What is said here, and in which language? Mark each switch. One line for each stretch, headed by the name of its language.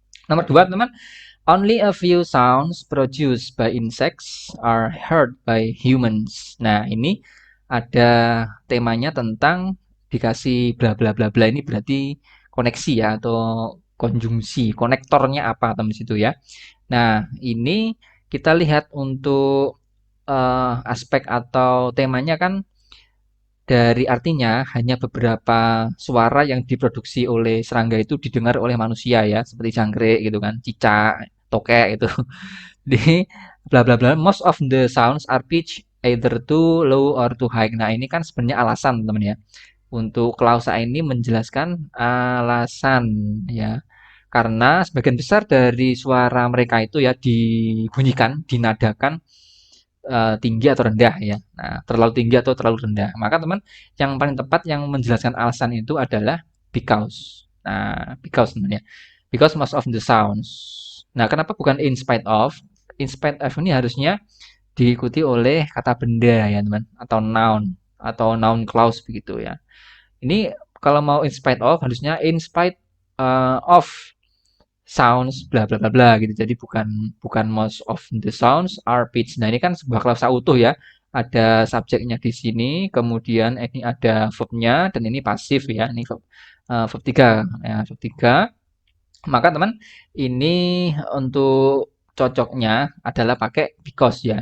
Indonesian: Nomor dua teman,
English: only a few sounds produced by insects are heard by humans.
Indonesian: Nah, ini ada temanya tentang dikasih bla bla bla bla, ini berarti koneksi ya atau konjungsi, konektornya apa teman situ ya. Nah, ini kita lihat untuk aspek atau temanya kan dari artinya hanya beberapa suara yang diproduksi oleh serangga itu didengar oleh manusia ya, seperti jangkrik gitu kan, cicak, tokek itu. Jadi bla bla bla,
English: most of the sounds are pitched either too low or too high.
Indonesian: Nah, ini kan sebenarnya alasan teman ya. Untuk klausa ini menjelaskan alasan ya. Karena sebagian besar dari suara mereka itu ya dibunyikan, dinadakan tinggi atau rendah ya. Nah, terlalu tinggi atau terlalu rendah. Maka teman, yang paling tepat yang menjelaskan alasan itu adalah because. Nah, because sebenarnya.
English: Because most of the sounds.
Indonesian: Nah, kenapa bukan in spite of? In spite of ini harusnya diikuti oleh kata benda ya, teman, atau noun clause begitu ya. Ini kalau mau in spite of harusnya
English: in spite of sounds
Indonesian: bla bla bla bla gitu. Jadi bukan bukan
English: most of the sounds are pitched.
Indonesian: Nah, ini kan sebuah klausa utuh ya. Ada subjeknya di sini, kemudian ini ada verbnya dan ini pasif ya. Ini verb 3 ya, verb 3. Maka teman, ini untuk cocoknya adalah pakai because ya.